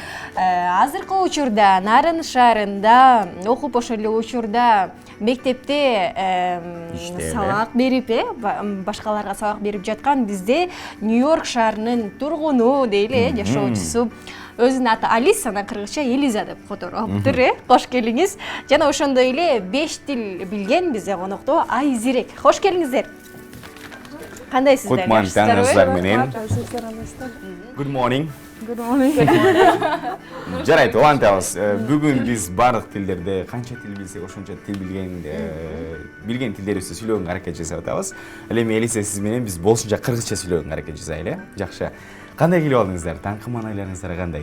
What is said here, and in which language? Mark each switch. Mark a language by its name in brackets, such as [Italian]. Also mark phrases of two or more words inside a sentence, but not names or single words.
[Kyrgyz] Азыркы учурда нарын шаарында окуп ошол эле учурда мектепте сабак берип, башкаларга сабак берип жаткан бизде Нью-Йорк шаарынын тургуну дейли, жашоочусу. Өзүнүн аты Алиса, анан кыргызча Элиза деп которулуптур, Кош келиңиз. Жана ошондой эле 5 тил билген бизде конокто Айзирек. Кош келиңиздер. Кандайсыздар? [English] Good morning. Good morning. [Kyrgyz] Жарайт, улантабыз. Бүгүн биз бардык тилдерде канча тил билсек, ошончо тил билген тилдерибизди сүйлөгөнгө аракет жасап атабыз. Ал эми Элиса сиз менен биз болушунча кыргызча сүйлөгөнгө аракет жасайлы, Жакшы. Кандай келип алдыңыздар? Таңкы маанайларыңыздар кандай?